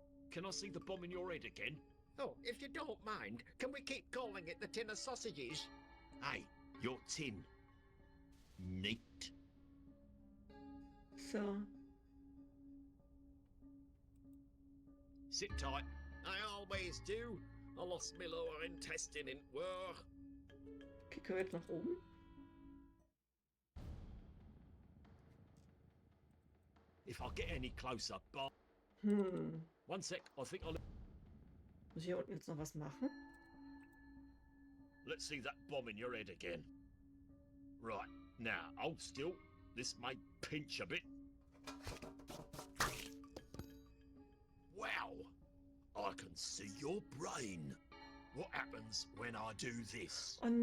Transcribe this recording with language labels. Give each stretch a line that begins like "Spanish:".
English: Can I see the bomb in your head again? Oh, if you don't mind, can we keep calling it the tin of sausages? Hey, your tin. Neat. So. Sit tight. I always do. I lost my lower intestine in war.
German: Okay, können wir jetzt nach oben?
English: If I get any closer, but... One sec, I think I'll...
German: Muss ich hier unten jetzt noch was machen?
English: Let's see that bomb in your head again. Right, now, hold still. This may pinch a bit. Wow! I can see your brain. What happens when I do this?